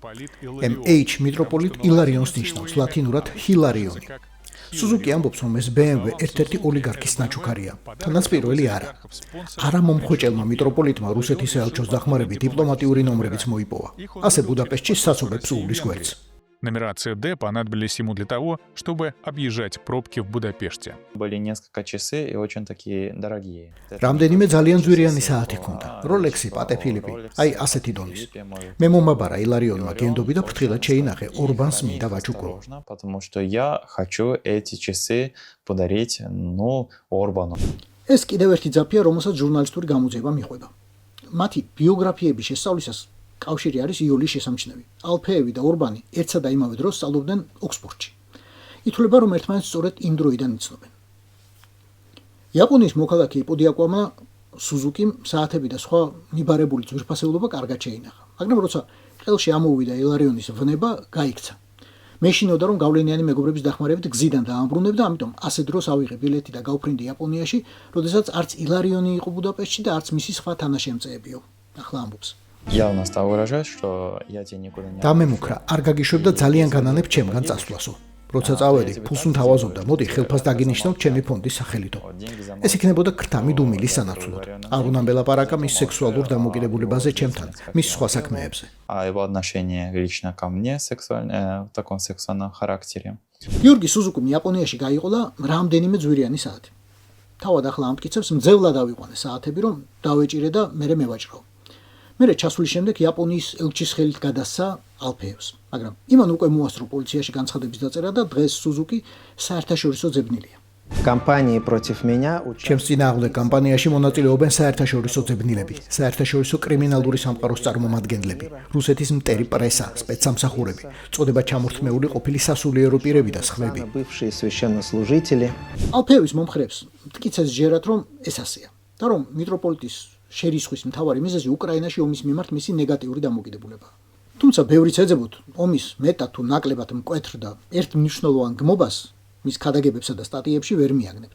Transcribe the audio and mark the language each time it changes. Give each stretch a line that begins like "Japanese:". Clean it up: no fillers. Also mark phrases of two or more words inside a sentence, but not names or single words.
Georgian: MH მიტროპოლიტ ილარიონს ნიშნავს ლათინურად ჰილარიონი. სუზუკი ამბობს, რომ ეს BMW ერთ-ერთი ოლიგარქის ნაჩუქარია. თანაც პირველი არა. არა მომხვეჭელმა მიტროპოლიტმა რუსეთის საელჩოს დახმარებით დიპლომატიური ნომრებიც მოიპოვა. ასე ბუდაპეშტში საცობებს უვლის გვერდს.
Russian: Нумерация D понадобились ему для того, чтобы объезжать пробки в Будапеште. Были несколько часы и очень такие дорогие.
Georgian: რამდენიმე ძალიან ძვირიანი საათი ჰქონდა. როლექსი, პატე ფილიპი, აი ასეთი დონის. მე მომაბარა ილარიონმა გენდობი და ფრთხილად შეინახე ორბანს მინდა ვაჭუკო.
Russian: Потому что я хочу эти часы подарить, Орбану.
Georgian: ეს კიდევ ერთი ძაფია, რომელსაც ჟურნალისტური გამოძიება მიყვება. მათი ბიოგრაფიების შესწავლისას კავშირი არის იოლის შესამჩნევი. ალფეევი და ორბანი ერთსა და იმავე დროს სწავლობდნენ ოქსფორდში. ითვლება, რომ ერთმანეთს სწორედ იმ დროიდან იცნობენ. იაპონიის მოქალაქე იპოდიაკوامა სუზუკიმ საათები და სხვა მიბარებული ძვირფასეულობა კარგად შეინახა. მაგრამ როცა ყელში ამოვიდა ილარიონის ვნება, გაიქცა. მეშინოდა, რომ გავლენიანი მეგობრების დახმარებით გზიდან დაამბრუნებდა, ამიტომ ასე დროს ავიღე ბილეთი და გავფრინდი იაპონიაში, როდესაც არც ილარიონი იყო ბუდაპეშტში და არც მისი სხვა თანაშემწეებიო. ახლა ამბობს.
Russian: Явно стал выражать, что я тебе никуда не...
Georgian: დამემუქრა, არ გაგიშვებდა ძალიან განანებ ჩემგან წასვლასო. როცა წავედი, ფულს მთავაზობდა, მოდი ხელფას დაგინიშნავ ჩემი ფონდის სახელითო. ეს იქნებოდა кртами დუმილის სანაცვლოდ. არ უნდა მელაპარაკა მის სექსუალურ დამოკიდებულებაზე ჩემთან, მის სხვა საქმეებზე.
Russian: А его отношение лично ко мне в таком сексуальном характере.
Georgian: გიორგი სუზუკიმ იაპონიაში გაიყოლა რამდენიმე ძვირიანი საათი. თავად ახლა ამტკიცებს, მძევლად ავიყვანე საათები, რომ დავეჭირე და მერე მევაჭრო. მერე ჩასვლის შემდეგ იაპონიის ელჩის ხელით გადასცა ალფეევს, მაგრამ იმან უკვე მოასწრო პოლიციაში განცხადების დაწერა და დღეს სუზუკი საერთაშორისო ძებნილია.
Russian: Компании против меня
Georgian: ჩემს წინააღმდეგ კამპანიაში მონაწილეობენ საერთაშორისო ძებნილები, საერთაშორისო კრიმინალური სამყაროს წარმომადგენლები, რუსეთის მტერი პრესა, სპეცსამსახურები, წოდება ჩამორთმეული ყოფილი სასულიერო პირები და სხვები.
Russian: бывшие священнослужители.
Georgian: ალფეევის მომხრეებს მტკიცეს ჯერათ, რომ ეს ასეა და რომ მიტროპოლიტის შერისხვის მთავარი მიზეზი უკრაინაში ომის მიმართ მისი ნეგატიური დამოკიდებულებაა. თუმცა ბევრიც ეძებოთ ომის მეტად თუ ნაკლებად მკვეთრ და ერთ მნიშვნელოვან გმობას მის ქადაგებებსა და სტატიებში ვერ მიაგნებთ.